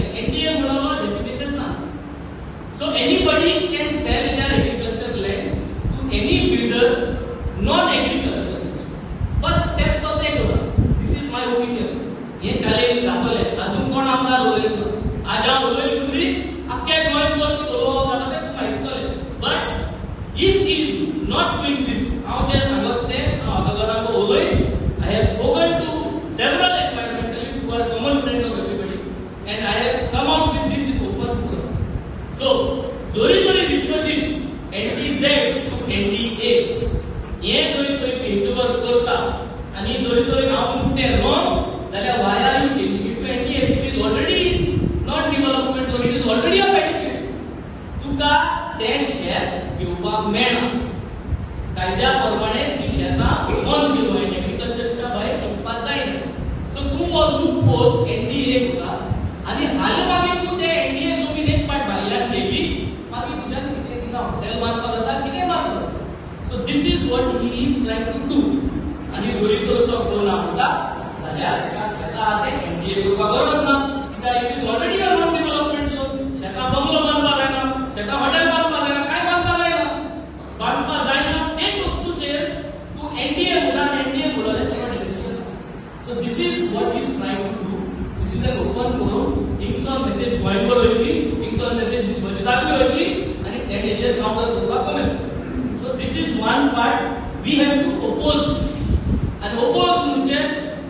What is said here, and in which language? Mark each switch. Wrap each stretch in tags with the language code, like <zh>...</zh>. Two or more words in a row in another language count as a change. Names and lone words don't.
<kok>एनडीए म्हणलो डेफिनेशन ना.</kok> <en>So anybody can sell their agriculture land to any builder non agriculturalist. first step</en> <kok>तो ते करा.</kok> <en>This is my opinion.</en> <kok>हे चॅलेंज जातले. अजून कोण आमदार उलयता, आज हांव उलयता म्हणटरी आख्या गोंयभर उलोवप जाता ते तुका आयकतले.</kok> <en>But if is not doing this,</en> <kok>हांव जे सांगत ते हांव घराक उलय.</kok> <en>I have spoken to several environmentalists who are common friends of everybody, and I have come out with this in open forum. So,</en> <kok>जोरी जोरी विश्वजीत NTZ to NDA हे जोरी जोरी</kok> <en>change over</en> <kok>करता आणि जोरी जोरी हांव म्हणटे रॉंग जाल्यार</kok> <en>why are you changing it to NDA? It is already not development zone, it is already a pedicure.</en> <kok>तुका ते शेत घेवपाक मेळना. कायद्या प्रमाणे ती शेतां बंद केलो आनी एग्रीकल्चरच्या भायर घेवपाक जायना. सो तूं हो</kok> <en>loop hole</en> <kok>एनडीए करता आनी हाल मागीर तूं ते एनडीए जमीन एक पाट भायल्यान घेतली, मागीर तुज्यान कितें कितें हॉटेल बांदपाक जाता, कितें बांदता.</kok> <en>So this is what he is trying to do.</en> <kok>आनी जोरी तर तो कोण म्हणटा जाल्यार तेका शेतां आहा ते एनडीए करपाक गरज ना. कित्याक</kok> <en>it is already a non development zone.</en> <kok>शेतां बंगलो बांदपाक जायना, शेतां हॉटेल बांदपाक जायना, काय बांदपाक जायना. बांदपाक जायना तेच वस्तूचेर तूं एनडीए म्हणा, एनडीए म्हणले तुका डेफिनेशन.</kok> <en>So this is what is trying to do. This is an open forum.</en> <kok>हिंगसर मेसेज गोंयभर वयतली, हिंगसर मेसेज विश्वजिताकूय वयतली आनी तेजेर कावंटर करपाक कमी.</kok> <en>So this is one part we have to oppose this.</en> <kok>आनी ओपोज म्हणजे</kok>